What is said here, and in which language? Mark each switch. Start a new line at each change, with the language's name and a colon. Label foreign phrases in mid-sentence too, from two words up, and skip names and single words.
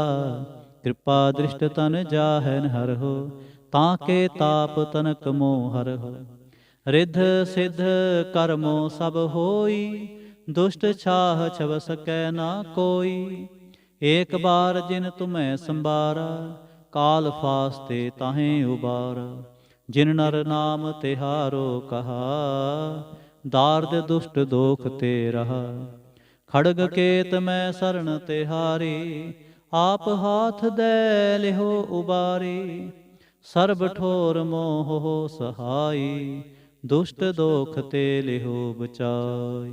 Braj: कृपा दृष्ट तन जाहन हर हो, ताके ताप तनक मोह हर हो। रिध सिद्ध कर्मो सब होई, दुष्ट छाह छव सकै ना कोई। एक बार जिन तुम्हें संबारा, काल फास्ते ताहें उबारा। ਜਿਨ ਨਰ ਨਾਮ ਤਿਹਾਰੋ ਕਹਾ, ਦਾਰਦ ਦੁਸ਼ਟ ਦੋਖ ਤੇ ਰਹਾ। ਖੜਗ ਕੇਤ ਮੈਂ ਸਰਣ ਤਿਹਾਰੀ, ਆਪ ਹਾਥ ਦੈ ਲਿਹੋ ਉਬਾਰੀ। ਸਰਬ ਠੋਰ ਮੋਹ ਸਹਾਈ, ਦੁਸ਼ਟ ਦੋਖ ਤੇ ਲਿਹੋ ਬਚਾਈ।